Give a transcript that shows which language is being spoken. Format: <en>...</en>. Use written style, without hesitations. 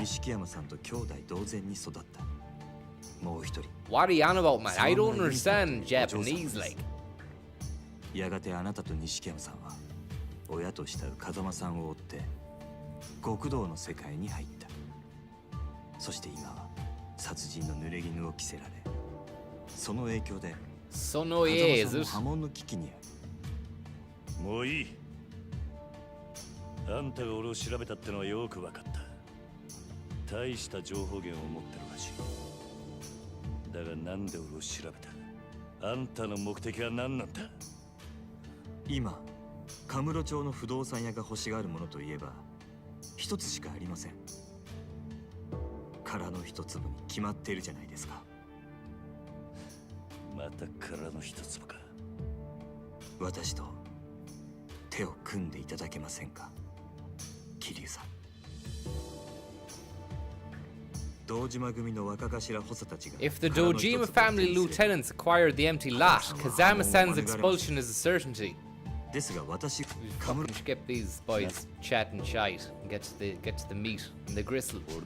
<ja>錦山さんと兄弟同然に育った。もう一人。</ja> <en>What are you on about, man? I don't understand Japanese, like.</en> <ja>やがてあなたと錦山さんは親と慕う風間さんを追って極道の世界に入った。そして今は殺人の濡れ衣を着せられ、その影響でその絵風間さんも破門の危機にある。もういい。あんたが俺を調べたってのはよく分かった。大した情報源を持ってるらしい。だがなんで俺を調べた？あんたの目的は何なんだ？今、カムロ町の不動産屋が欲しがるものといえば一つしかありません。殻の一粒に決まっているじゃないですか。また殻の一粒か。私と手を組んでいただけませんか、桐生さん。堂島組の若頭補佐たちが</ja> <en>If the Dojima family lieutenants acquired the empty lot, Kazama-san's expulsion is a certainty.</en> <ja>ですが私</ja> <en>Fucking skip these boys chatting shite and get to the meat and the gristle.</en>